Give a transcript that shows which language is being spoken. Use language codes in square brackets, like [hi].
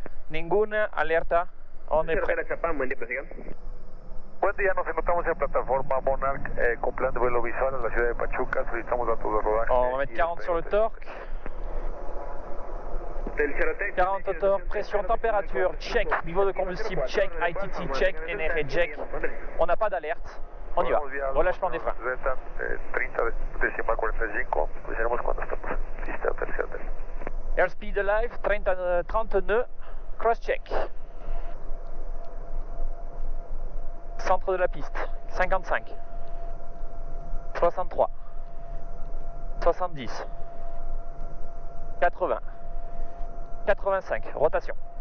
[es] Ninguna alerta, [fr] on est prêt. [es] Buen día, prosigan. Buen día, nos encontramos en plataforma Monarch con plan de vuelo visual en la ciudad de Pachuca. Solicitamos datos de rodaje. [fr] On va mettre 40 sur le torque. 40 au torque, pression, température, check, niveau de combustible, check, ITT, check, NR, check. On n'a pas d'alerte. On y va. Relâchement des freins. [es] 30 decimal 45, veremos cuando estamos. Pista tercera. [en] Airspeed alive, 30 nœuds, cross check. [fr] Centre de la piste, 55, 63, 70, 80, 85, rotation.